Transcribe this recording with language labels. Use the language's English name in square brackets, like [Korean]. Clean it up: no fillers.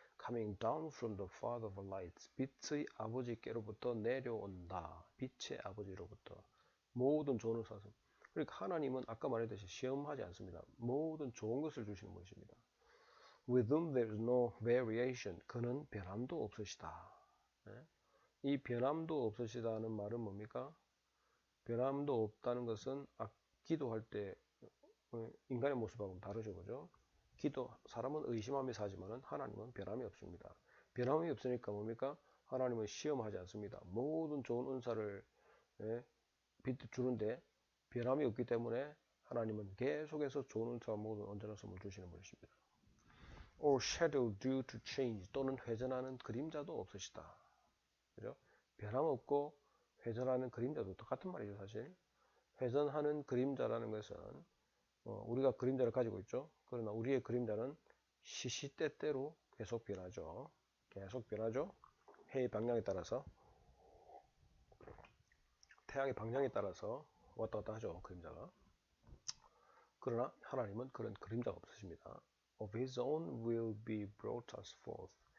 [English] Coming down from the Father of lights. [Korean] 빛의 아버지께로부터 내려온다. 빛의 아버지로부터. 모든 좋은 은사. 그러니까 하나님은 아까 말했듯이 시험하지 않습니다. 모든 좋은 것을 주시는 분이십니다. [English] With whom there is no variation. [Korean] 그는 변함도 없으시다. 예? 이 변함도 없으시다는 말은 뭡니까? 변함도 없다는 것은 기도할 때 인간의 모습하고는 다르죠, 그죠? 사람은 의심하며 사지만 하나님은 변함이 없습니다. 변함이 없으니까 뭡니까? 하나님은 시험하지 않습니다. 모든 좋은 은사를 주는데 변함이 없기 때문에 하나님은 계속해서 좋은 은사와 모든 온전한 선물 주시는 분이십니다. [English] Or shadow due to change. [Korean] 또는 회전하는 그림자도 없으시다. 그죠? 변함없고 회전하는 그림자도 똑같은 말이죠. 사실 회전하는 그림자라는 것은 우리가 그림자를 가지고 있죠. 그러나 우리의 그림자는 시시때때로 계속 변하죠. 계속 변하죠. 해의 방향에 따라서, 태양의 방향에 따라서 왔다 갔다 하죠. 그림자가. 그러나 하나님은 그런 그림자가 없으십니다. [English] Of his own will be brought us forth.